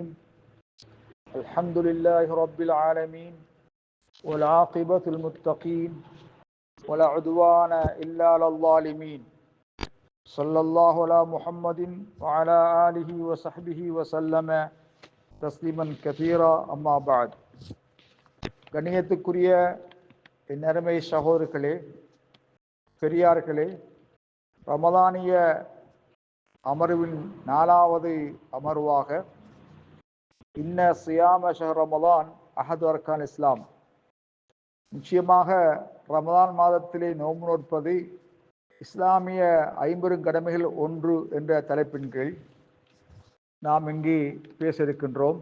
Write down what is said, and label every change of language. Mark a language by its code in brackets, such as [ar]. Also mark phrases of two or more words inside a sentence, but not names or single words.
[ar] الحمد لله رب العالمين والعاقبة المتقين ولا عدوان إلا على الظالمين. صلى الله على محمد وعلى آله وصحبه وسلم تسليما كثيرا. أما بعد. [ta] கண்ணியத்துக்குரிய என் அருமை சகோதரர்களே, பெரியார்களே, ரமதானிய அமர்வின் 4வது அமர்வாக [ar] إن صيام شهر رمضان أحد أركان الإسلام, [ta] நிச்சயமாக ரமதான் மாதத்திலே நோன்பு நோற்பது இஸ்லாமிய 50 கடமைகள் ஒன்று என்ற தலைப்பின் கீழ் நாம் இங்கே பேச இருக்கின்றோம்.